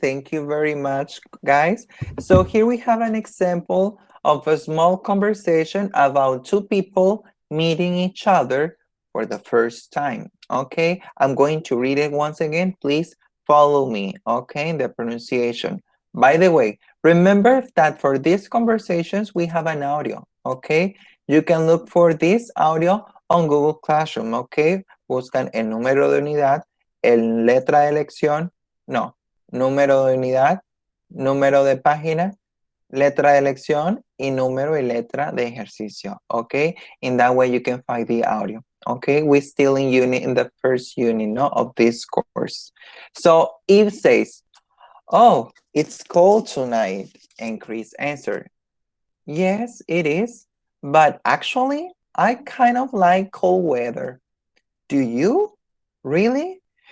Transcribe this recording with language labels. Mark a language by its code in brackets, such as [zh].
[en] Thank you very much, guys. So here we have an example of a small conversation about 2 people meeting each other for the first time. Okay, I'm going to read it once again. Please follow me, okay, in the pronunciation. By the way, remember that for these conversations, we have an audio, okay? You can look for this audio on Google Classroom, okay? [es] Buscan el número de unidad, el letra de lección, no, número de unidad, número de página, letra de lección y número y letra de ejercicio, okay? [en] In that way you can find the audio, okay? We're still in the first unit, no, of this course. So Eve says, oh, it's cold tonight, and Chris answered, yes, it is, but actually I kind of like cold weather. Do you? Really?